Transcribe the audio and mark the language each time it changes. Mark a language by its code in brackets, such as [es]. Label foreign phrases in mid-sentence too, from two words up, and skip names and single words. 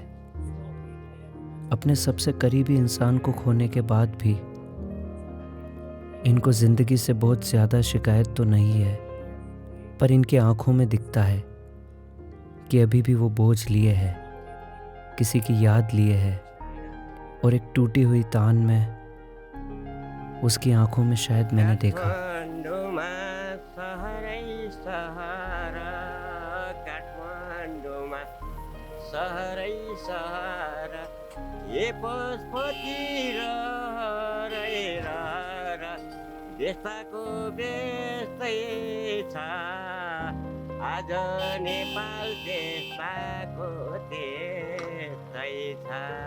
[hi] अपने सबसे करीबी इंसान को खोने के बाद भी इनको जिंदगी से बहुत ज़्यादा शिकायत तो नहीं है, पर इनकी आंखों में दिखता है कि अभी भी वो बोझ लिए है, किसी की याद लिए है, और एक टूटी हुई तान में उसकी आंखों में शायद मैंने देखा। [ne] देशको बेस्तै छ आज नेपाल देशको त्यस्तै छ।